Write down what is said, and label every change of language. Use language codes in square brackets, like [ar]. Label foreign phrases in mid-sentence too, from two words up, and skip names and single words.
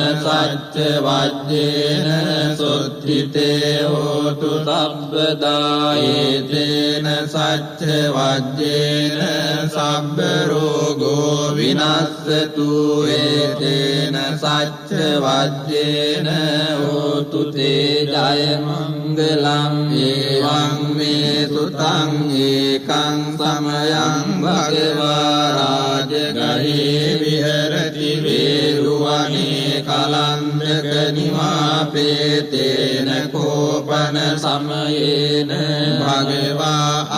[pi] සච්ච වජ්ජේන සොත්තිතේ හෝතු සබ්බදායේතේන සච්ච වජ්ජේන සබ්බ රෝගෝ විනස්සතු ඒතේන සච්ච වජ්ජේන හෝතු තේ ජය මංගලං ඒවං මේ සුතං ඒකං සමයං භගවා රාජගහේ විහෙරති වේරුවනේ කලන්දක නිවාපේතේන කෝපන සමයේන භගවා